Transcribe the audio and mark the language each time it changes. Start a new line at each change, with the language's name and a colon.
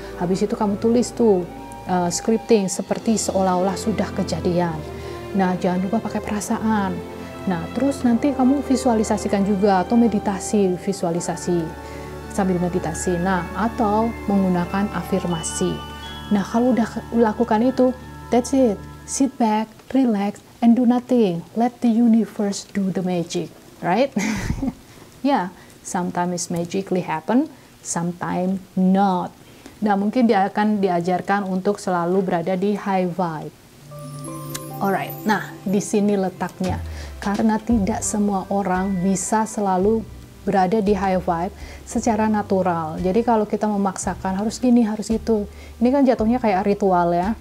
Indonesian: Habis itu kamu tulis tuh, scripting seperti seolah-olah sudah kejadian. Nah, jangan lupa pakai perasaan. Nah, terus nanti kamu visualisasikan juga atau meditasi, visualisasi sambil meditasi. Nah, atau menggunakan afirmasi. Nah, kalau udah lakukan itu,
English: that's it. Sit back, relax, and do nothing. Let the universe do the magic, right? Yeah, sometimes magically happen, sometimes not.
Indonesian: Nah, mungkin dia akan diajarkan untuk selalu berada di high vibe. Alright, nah di sini letaknya. Karena tidak semua orang bisa selalu berada di high vibe secara natural. Jadi kalau kita memaksakan harus gini, harus itu. Ini kan jatuhnya kayak ritual ya.